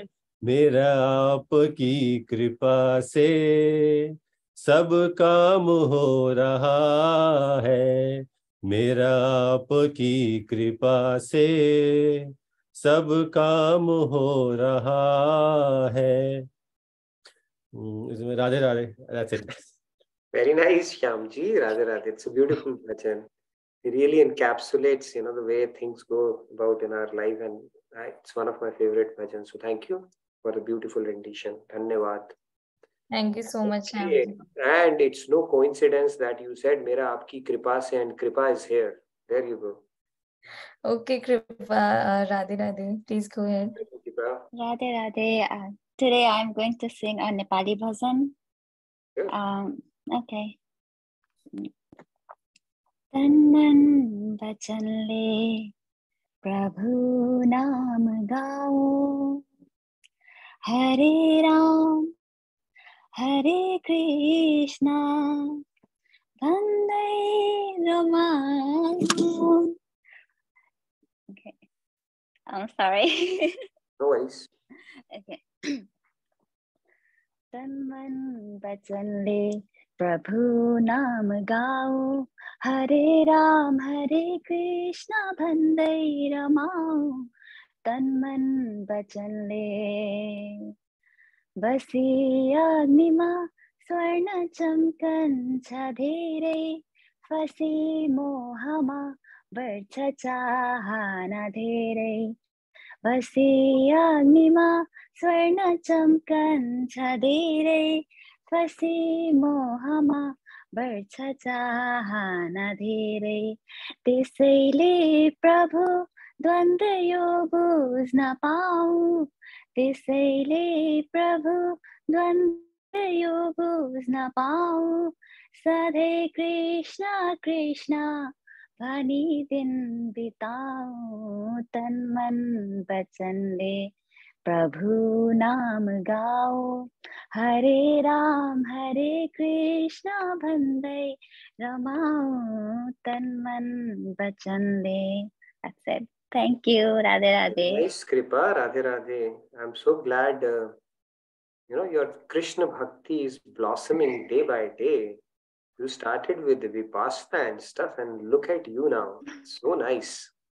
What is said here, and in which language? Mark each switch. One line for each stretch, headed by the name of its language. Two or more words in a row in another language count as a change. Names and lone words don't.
Hindi: मेरा आपकी कृपा से सब काम हो रहा है. मेरा आपकी कृपा से सब काम हो रहा है.
English: Radhe Radhe. That's it. Very nice, Shyamji. Radhe Radhe. It's a beautiful bhajan. It really encapsulates, the way things go about in our life, and it's one of my favorite bhajans. So thank you for a beautiful rendition. Dhanyavad. Thank you so much, Shyamji. And it's no coincidence that you said
Hindi: मेरा आपकी कृपा से,
English: and Kripa is here. There you go. Okay, Kripa, Radhe Radhe. Please go ahead. Radhe Radhe. Today I'm going to sing a Nepali bhajan. Okay.
Nepali: तन मन वचनले प्रभु नाम गाओ. हरे राम हरे कृष्णा वंदे रमायो.
English: Okay. I'm sorry. No worries. Okay.
Nepali: तन मन बचन ले प्रभु नाम गाओ, हरे कृष्णा भन्दै रमाओ। तन मन बचन ले बसी अग्निमा स्वर्ण चम्कन्छ धेरै, फसी मोहमा बढ्छ चाहना धेरै। बसी अग्निमा स्वर्ण चम्कन्छ धेरै, फसी मोहमा बढ्छ चाहना धेरै। त्यसैले प्रभु द्वन्द्व यो बुझ्न पाऊ, त्यसैले प्रभु द्वन्द्व यो बुझ्न पाऊ। सधैँ कृष्ण कृष्ण भनी दिन बिताऊ, तन मन वचनले प्रभु नाम गाओ, हरे कृष्ण भन्दै रमाऊ, तन मन वचनले।
English: That's it. Thank you. Radhe Radhe. Nice, Kripa. Radhe Radhe. I'm so glad, your Krishna Bhakti is blossoming day by day. You started with the Vipassana and stuff, and look at you now. So nice.